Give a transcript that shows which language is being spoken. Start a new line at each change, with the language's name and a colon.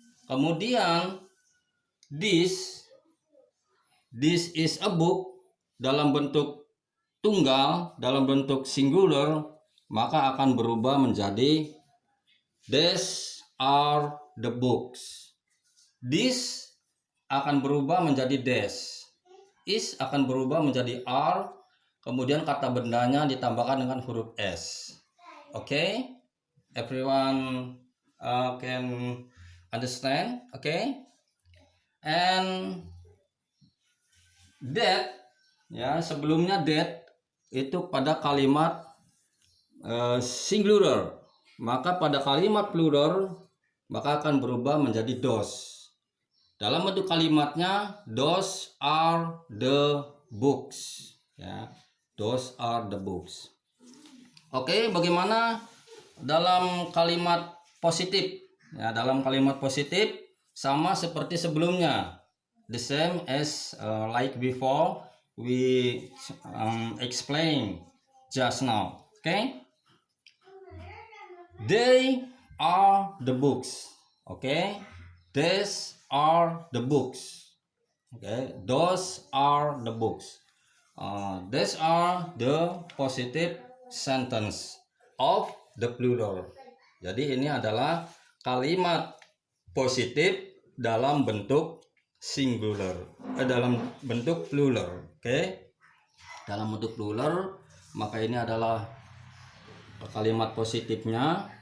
Indonesian: Kemudian
English: this is a book
Indonesian: dalam bentuk tunggal, dalam bentuk singular, maka akan berubah menjadi
English: these are the books.
Indonesian: This akan berubah menjadi des. Is akan berubah menjadi are, kemudian kata bendanya ditambahkan dengan huruf S.
English: Okay, everyone can understand. Okay, and that
Indonesian: ya sebelumnya that itu pada kalimat singular, maka pada kalimat plural maka akan berubah menjadi those. Dalam bentuk kalimatnya
English: those are the books.
Indonesian: Ya,
English: those are the books.
Indonesian: Oke, bagaimana dalam kalimat positif? Ya, dalam kalimat positif sama seperti sebelumnya.
English: The same as like before we explain just now. Okay? They are the books. Okay? These are the books. Okay, those are the books. These are the positive sentence of the plural.
Indonesian: Jadi ini adalah kalimat positif dalam bentuk singular, dalam bentuk plural. Okay, dalam bentuk plural, maka ini adalah kalimat positifnya.